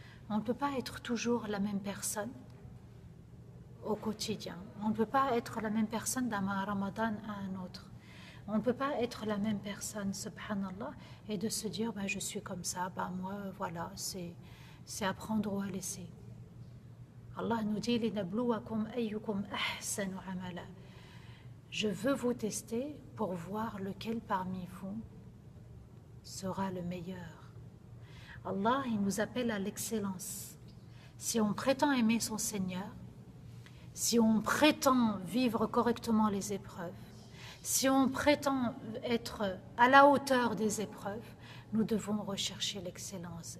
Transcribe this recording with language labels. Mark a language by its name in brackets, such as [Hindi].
[French] On ne peut pas être toujours la même personne au quotidien. On ne peut pas être la même personne d'un Ramadan à un autre. On ne peut pas être la même personne, subhanallah, et de se dire, je suis comme ça, moi, voilà, c'est à prendre ou à laisser. Allah nous dit, [Arabic] لِنَبْلُوَكُمْ أَيُّكُمْ أَحْسَنُ عَمَلًا. [French] Je veux vous tester pour voir lequel parmi vous sera le meilleur. Allah, il nous appelle à l'excellence. Si on prétend aimer son Seigneur, si on prétend vivre correctement les épreuves, si on prétend être à la hauteur des épreuves, nous devons rechercher l'excellence.